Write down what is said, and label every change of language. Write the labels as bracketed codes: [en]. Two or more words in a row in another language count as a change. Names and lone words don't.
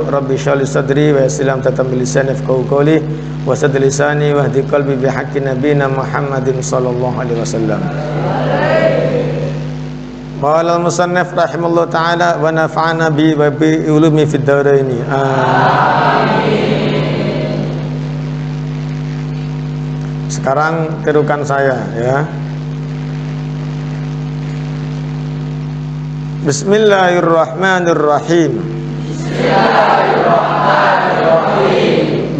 [ar] رب اشرح لي صدري ويسر لي أمري تتمي لساني يفقهوا قولي وسدد لساني واهد قلبي بحق نبينا محمد صلى الله عليه وسلم. قال المصنف رحمه الله تعالى ونفعنا به وبعلومه في الدارين. Amin. [id] Sekarang tirukan saya ya. [ar] Bismillahirrahmanirrahim. Bismillahirrahmanirrahim.